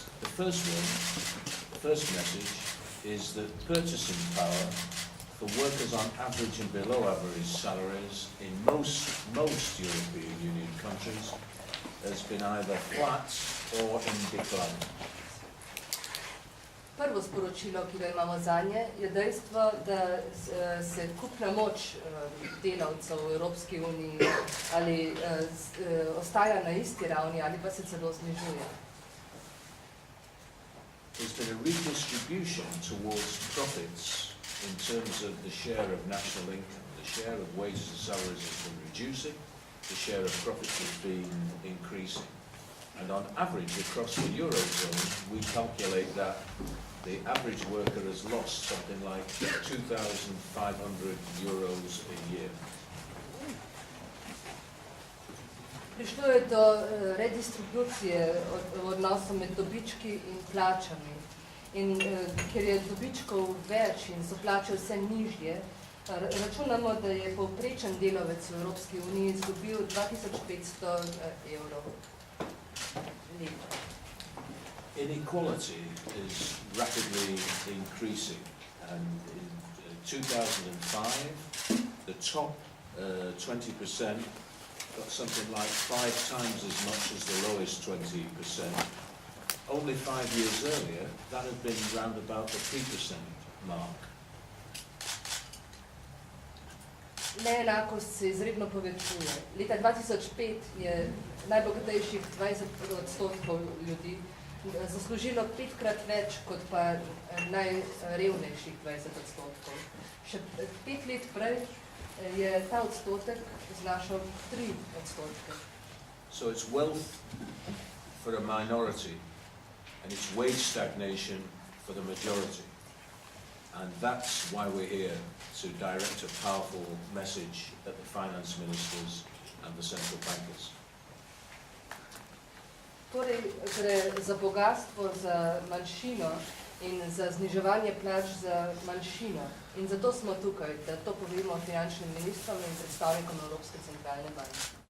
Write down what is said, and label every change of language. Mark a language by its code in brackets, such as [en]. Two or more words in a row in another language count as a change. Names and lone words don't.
[en] first message is that purchasing power for workers on average and below average salaries in most European Union countries has been either flat or in decline. [sl] Prvo sporočilo, ki ga imamo zanje, je dejstvo, da se kupna moč delavcev v Evropski uniji ali ostaja na isti ravni ali pa se celo znižuje. [en] There's been a redistribution towards profits in terms of the share of national income. The share of wages and salaries has been reducing, the share of profits has been increasing. And on average across the Eurozone, we calculate that the average worker has lost something like €2,500 a year. [sl] Prišlo je do redistribucije odnosov med dobički in plačami. In ker je dobičkov več in so plače vse nižje, računamo, da je povprečen delavec v Evropski uniji izgubil 2500 evrov letno. [en] Inequality is rapidly increasing, and in 2005 the top 20% got something like 5 times as much as the lowest 20%. Only 5 years earlier that had been round about the 3% mark. [sl] Neenakost se izredno povečuje. Leta 2005 je najbogatejših 20% ljudi zaslužilo 5-krat več kot pa najrevnejših 20%. Še 5 let prej je ta odstotek znašal 3%. [en] So it's wealth for a minority and it's wage stagnation for the majority. And that's why we're here, to direct a powerful message at the finance ministers and the central bankers. [sl] Torej gre za bogatstvo za manjšino in za zniževanje plač za manjšino. In zato smo tukaj, da to povemo finančnim ministrom in predstavnikom Evropske centralne banke.